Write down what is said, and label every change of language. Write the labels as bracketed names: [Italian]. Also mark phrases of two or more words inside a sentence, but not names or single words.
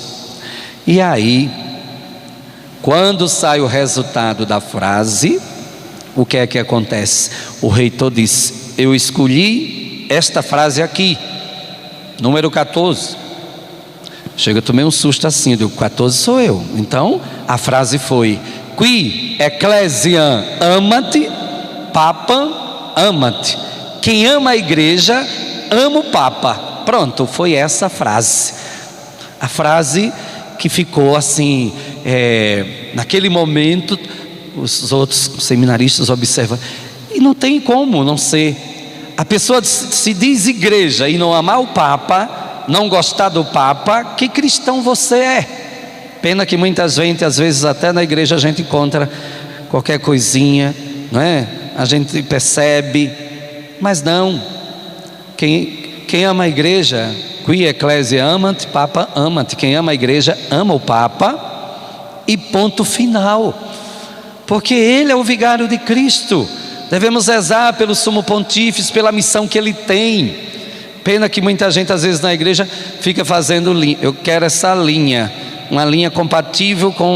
[Portuguese] E aí, quando sai o resultado da frase, o que é que acontece? O reitor disse: eu escolhi esta frase aqui, número 14. Chega, eu tomei um susto assim, eu digo, 14 sou eu. Então, a frase foi: [Latin] qui ecclesiam amat, papam amat. [Portuguese] Quem ama a igreja, ama o Papa. Pronto, foi essa a frase. A frase que ficou assim, naquele momento, os outros seminaristas observam, e não tem como não ser. A pessoa se diz igreja e não amar o Papa, não gostar do Papa, que cristão você é? Pena que muitas vezes, às vezes até na igreja a gente encontra qualquer coisinha, não é? A gente percebe, mas não. Quem ama a igreja, [Latin] qui ecclesia amant, Papa amant. [Portuguese] Quem ama a igreja ama o Papa, e ponto final. Porque ele é o vigário de Cristo. Devemos rezar pelo sumo pontífice, pela missão que ele tem. Pena que muita gente às vezes na igreja fica fazendo linha. Eu quero essa linha, uma linha compatível com...